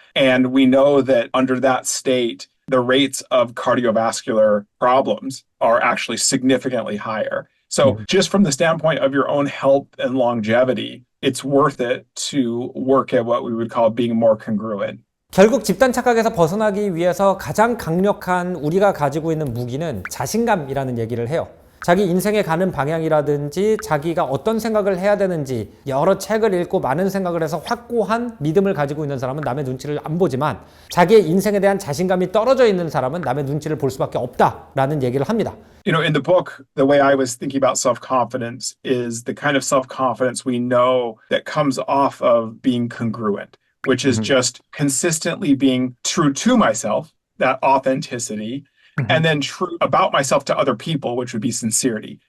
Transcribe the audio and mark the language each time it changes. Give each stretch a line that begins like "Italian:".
English: And we know that under that state, the rates of cardiovascular problems are actually significantly higher. So just from the standpoint of your own health and longevity, it's worth it to work at what we would call being more congruent.
Korean: 결국 집단 착각에서 벗어나기 위해서 가장 강력한 우리가 가지고 있는 무기는 자신감이라는 얘기를 해요. 자기 인생에 가는 방향이라든지 자기가 어떤 생각을 해야 되는지 여러 책을 읽고 많은 생각을 해서 확고한 믿음을 가지고 있는 사람은 남의 눈치를 안 보지만 자기의 인생에 대한 자신감이 떨어져 있는 사람은 남의 눈치를 볼 수밖에 없다라는 얘기를 합니다.
English: You know, in the book, the way I was thinking about self-confidence is the kind of self-confidence we know that comes off of being congruent, which is just consistently being true to myself, that authenticity, and then true about myself to other people, which would be sincerity.